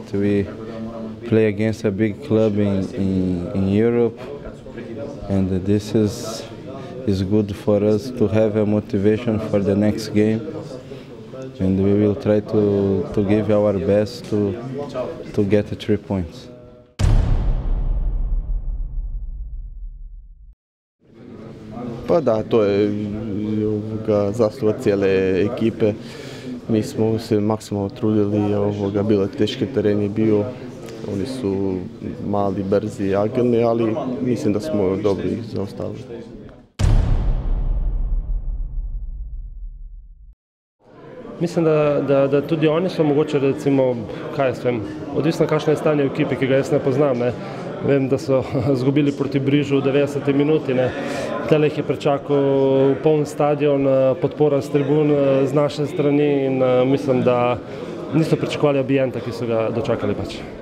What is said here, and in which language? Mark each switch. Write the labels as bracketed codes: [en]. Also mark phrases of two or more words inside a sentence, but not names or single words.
[en] We play against a big club in Europe, and this is good for us to have a motivation for the next game, and we will try to give our best to get the 3 points. [hr] Pa da, to je zasluga cijele ekipe. Mi smo se maksimalno trudili, bilo je teški teren je bio. Oni su mali, brzi, agilni, ali mislim da smo dobro ih zaustavili. [sl] Mislim, da tudi oni so mogoče, recimo, kaj jaz vem, odvisno kakšno je stanje v ekipi, ki ga jaz ne poznam. Vem, da so izgubili proti Brižu v 90. minuti. Tele jih je pričakal poln stadion, podpora s tribun z naše strani in mislim, da niso pričakovali ambijenta, ki so ga dočakali pač.